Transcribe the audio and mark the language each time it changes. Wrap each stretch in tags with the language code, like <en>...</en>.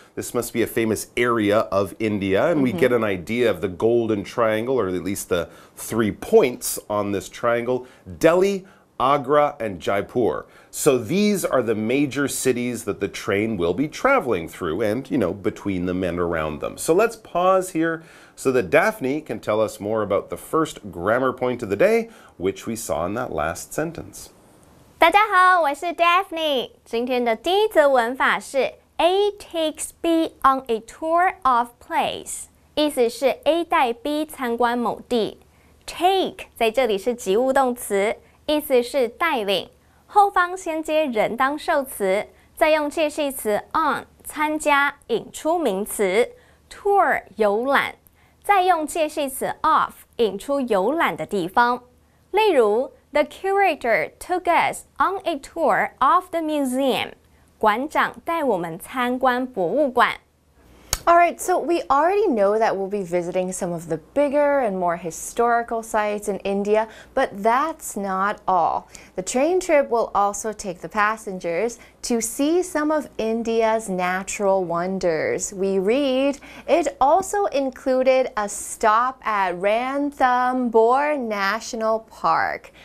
<en>This must be a famous area of India, and we get an idea of the Golden Triangle, or at least the 3 points on this triangle: Delhi, Agra, and Jaipur. So these are the major cities that the train will be traveling through and, you know, between them and around them. So let's pause here so that Daphne can tell us more about the first grammar point of the day, which we saw in that last sentence.</en> <zh>大家好，我是 Daphne。今天的第一则文法是</zh> <en>A takes B on a tour of place，</en> <zh>意思是 A 带 B 参观某地。 Take 在这里是及物动词，意思是带领。后方先接人当受词，再用介系词 on 参加引出名词 tour 游览，再用介系词 of 引出游览的地方。</zh> <en>例如 The curator took us on a tour of the museum.</en> <zh>馆长带我们参观博物馆。</zh> <en>Alright, so we already know that we'll be visiting some of the bigger and more historical sites in India, but that's not all. The train trip will also take the passengers to see some of India's natural wonders. We read, it also included a stop at Ranthambore National Park.</en>